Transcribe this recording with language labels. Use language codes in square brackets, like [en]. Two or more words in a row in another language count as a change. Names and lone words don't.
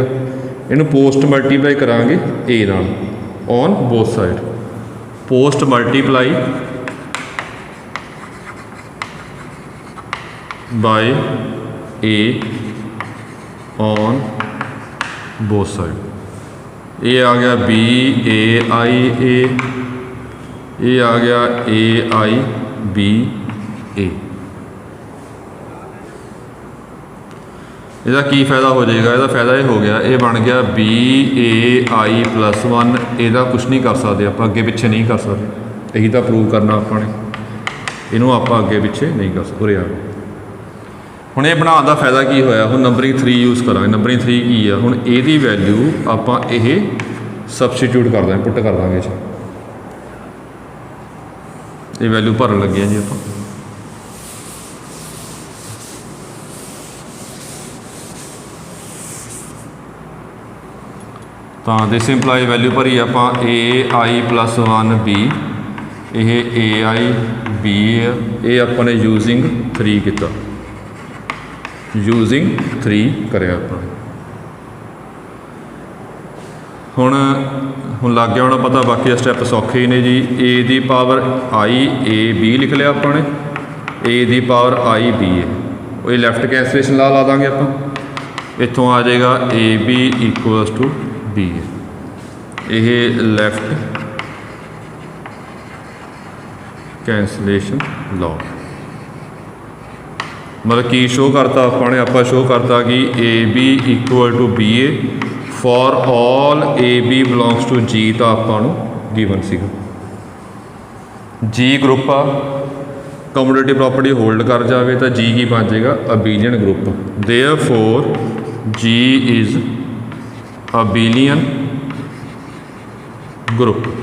[pa] ਇਹਨੂੰ [en] post multiply [pa] ਕਰਾਂਗੇ a ਨਾਲ [en] on both side. post multiply by a on both side. [pa] ਇਹ ਆ ਗਿਆ b a i a, ਇਹ ਆ ਗਿਆ a i b a। ਇਹਦਾ ਕੀ ਫਾਇਦਾ ਹੋ ਜਾਏਗਾ, ਇਹਦਾ ਫਾਇਦਾ ਇਹ ਹੋ ਗਿਆ, ਇਹ ਬਣ ਗਿਆ b a i + 1। ਇਹਦਾ ਕੁਛ ਨਹੀਂ ਕਰ ਸਕਦੇ ਆਪਾਂ, ਅੱਗੇ ਪਿੱਛੇ ਨਹੀਂ ਕਰ ਸਕਦੇ, ਇਹੀ ਤਾਂ ਪ੍ਰੂਵ ਕਰਨਾ ਆਪਾਂ ਨੇ। ਇਹਨੂੰ ਆਪਾਂ ਅੱਗੇ ਪਿੱਛੇ ਨਹੀਂ ਕਰ ਸਕਦੇ। ਉਰੇ ਆ ਹੁਣ ਇਹ ਬਣਾਉਣ ਦਾ ਫਾਇਦਾ ਕੀ ਹੋਇਆ, ਹੁਣ ਨੰਬਰਿੰਗ 3 ਯੂਜ਼ ਕਰਾਂਗੇ। ਨੰਬਰਿੰਗ 3 ਕੀ ਆ, ਹੁਣ ਇਹਦੀ ਵੈਲਿਊ ਆਪਾਂ ਇਹ ਸਬਸਟੀਟਿਊਟ ਕਰ ਦਾਂਗੇ, ਪੁੱਟ ਕਰ ਦਾਂਗੇ ਜੀ। ਇਹ ਵੈਲਿਊ ਭਰਨ ਲੱਗੇ ਆ ਜੀ ਆਪਾਂ। ਤਾਂ ਦੇ ਸਿੰਪਲਾਈ ਵੈਲਿਊ ਭਰੀ ਆਪਾਂ a i + 1 b, ਇਹ a i b ਆ, ਇਹ ਆਪਾਂ ਨੇ ਯੂਜ਼ਿੰਗ 3 ਕੀਤਾ, ਯੂਜ਼ਿੰਗ 3 ਕਰਿਆ ਆਪਾਂ। ਹੁਣ ਲੱਗ ਗਿਆ ਹੋਣਾ ਪਤਾ, ਬਾਕੀ ਸਟੈਪ ਸੌਖੇ ਹੀ ਨੇ ਜੀ। a ਦੀ ਪਾਵਰ i a b ਲਿਖ ਲਿਆ ਆਪਾਂ ਨੇ, a ਦੀ ਪਾਵਰ i b ਹੈ, ਉਹ ਇਹ [en] left cancellation [pa] ਲਾ ਦਾਂਗੇ ਆਪਾਂ। ਇੱਥੋਂ ਆ ਜਾਏਗਾ a b = b ਹੈ, ਇਹ [en] left cancellation [pa] ਲਾ। ਮਤਲਬ ਕੀ ਸ਼ੋਅ ਕਰਤਾ ਆਪਾਂ ਨੇ, ਆਪਾਂ ਸ਼ੋਅ ਕਰਤਾ ਕਿ a b = b a [en] for all a b belongs to g, [pa] ਤਾਂ ਆਪਾਂ ਨੂੰ ਗਿਵਨ ਸੀਗਾ। g ਗਰੁੱਪ ਆ, [en] commodity property [pa] ਹੋਲਡ ਕਰ ਜਾਵੇ ਤਾਂ g ਕੀ ਬਣ ਜਾਏਗਾ, [en] abelian group. therefore g is abelian group.